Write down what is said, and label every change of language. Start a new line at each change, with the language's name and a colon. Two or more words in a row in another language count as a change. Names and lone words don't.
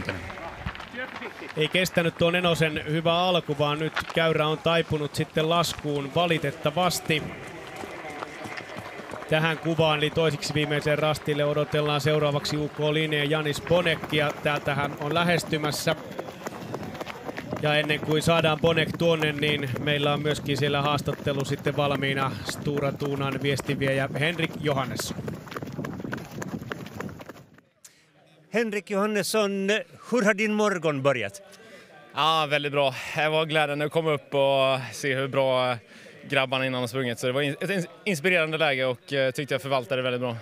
Finnish: Ei kestänyt tuo Nenosen hyvä alku, vaan nyt käyrä on taipunut sitten laskuun valitettavasti. Tähän kuvaan, eli toisiksi viimeiseen rastille, odotellaan seuraavaksi UK-linjeen Janis Bonekia. Täältä hän on lähestymässä. Ja ennen kuin saadaan Bonek tuonne, niin meillä on myöskin siellä haastattelu sitten valmiina Stora Tuunan viestinviejä Henrik Johannesson.
Swedish: Henrik Johannesson, hur har din morgon börjat? Ja, väldigt bra. Det var glädjande att komma upp och se hur bra grabbarna innan har sprungit. Så det var ett inspirerande läge och tyckte jag förvaltade väldigt bra.